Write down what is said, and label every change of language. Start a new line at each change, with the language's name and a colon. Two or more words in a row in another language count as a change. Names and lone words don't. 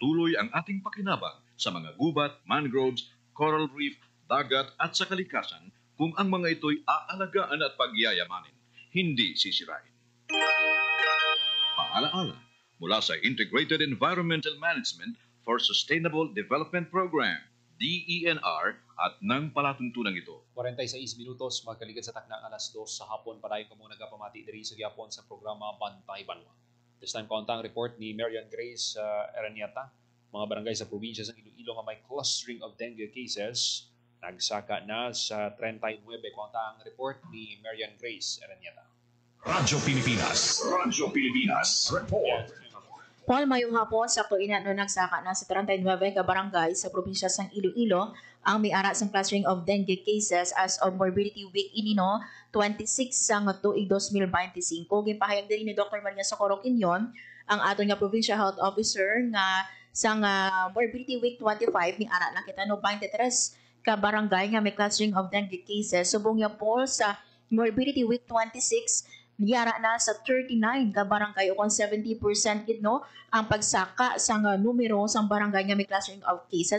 Filipino: Magpapatuloy ang ating pakinabang sa mga gubat, mangroves, coral reef, dagat at sa kalikasan kung ang mga ito'y aalagaan at pagyayamanin, hindi sisirain. Paalaala mula sa Integrated Environmental Management for Sustainable Development Program, DENR, at ng palatuntunan ito.
Hiligaynon: 46 minutos, magkaligid sa takna alas 2 sa hapon. Padayon ka muna nagapamati diri sa gyapon sa programa Bantay Banwa.
English: This time,
Hiligaynon: kauntang report ni Marian Grace Aranieta. Mga barangay sa probinsya ng Iloilo nga may
English: clustering of dengue cases.
Hiligaynon: Nagsaka na sa 39. Kauntang report ni Marian Grace Aranieta. Radyo Pilipinas. Radyo Pilipinas. Report. Paul, mayong hapon, sakto ina no nagsaka na sa 39 ka barangay sa probinsya ng Iloilo ang may ara sa
English: clustering of dengue cases as of morbidity week
Hiligaynon: inino 26 sang tuig 2025. Gipahayag din ni Dr. Maria Socorro Quinion, ang aton nga
English: provincial health officer
Hiligaynon: nga sang
English: morbidity week
Hiligaynon: 25 may ara na kita no 23 ka barangay nga may
English: clustering of dengue cases.
Hiligaynon: Subong ya Paul sa
English: morbidity week
Hiligaynon: 26 niyara na sa 39 ka barangay o kung 70% gid no ang pagsaka sa numero sa barangay nga may
English: clustering of cases.